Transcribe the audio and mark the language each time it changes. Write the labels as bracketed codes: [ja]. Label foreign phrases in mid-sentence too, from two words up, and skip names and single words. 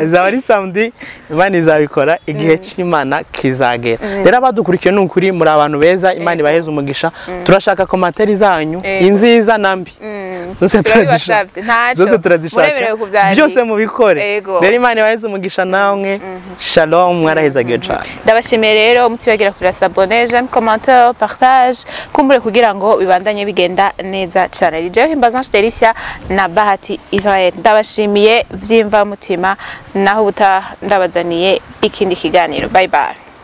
[rn] hazaba ari samedi Imana izabikora igihe cy'Imana kizagera rero abadukurikiye n'ukuri muri abantu beza Imana ibaheze umugisha turashaka komentari zanyu inziza nambi zose turazishaka byose mubikore rero Imana ibaheze umugisha nawe shalom mwarahezagiye cyane ndabashimiye rero mutibagira kuri [fr] s'abonner j'aime commentaire partage [rn] kumbure kugira ngo bibandanye bigenda neza cyane rijeho Himbazange Delisia na Bahati Israel ndabashimiye vyimva mutima naho ndabazaniye ikindi kiganiro [en] bye bye